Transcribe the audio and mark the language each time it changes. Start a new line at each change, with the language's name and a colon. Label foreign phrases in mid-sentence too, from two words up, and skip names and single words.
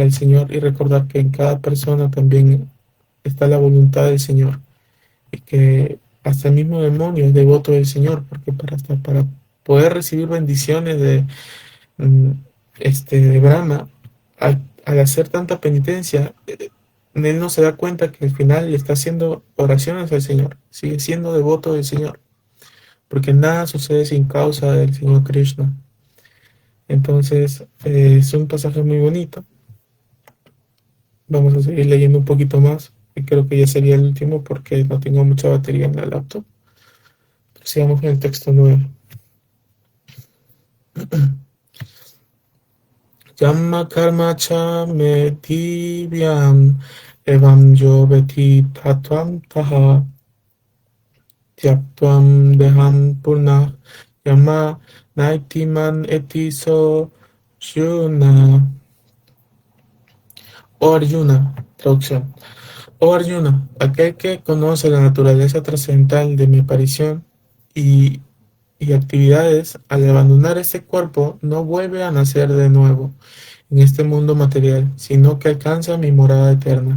Spanish: el Señor y recordar que en cada persona también está la voluntad del Señor y que hasta el mismo demonio es devoto del Señor, porque hasta para poder recibir bendiciones mm, de Brahma, al hacer tanta penitencia, él no se da cuenta que al final le está haciendo oraciones al Señor, sigue siendo devoto del Señor, porque nada sucede sin causa del Señor Krishna. Entonces, es un pasaje muy bonito. Vamos a seguir leyendo un poquito más, y creo que ya sería el último porque no tengo mucha batería en la laptop. Sigamos en el texto 9.
Sanskrit: Yamma karma cha me divyam evam yo beti tatvam taha tyaptvam deham purna yamma naitiman etiso yuna.
Spanish: Oh Arjuna, traducción. Oh Arjuna, aquel que conoce la naturaleza trascendental de mi aparición y, y actividades, al abandonar este cuerpo, no vuelve a nacer de nuevo en este mundo material, sino que alcanza mi morada eterna.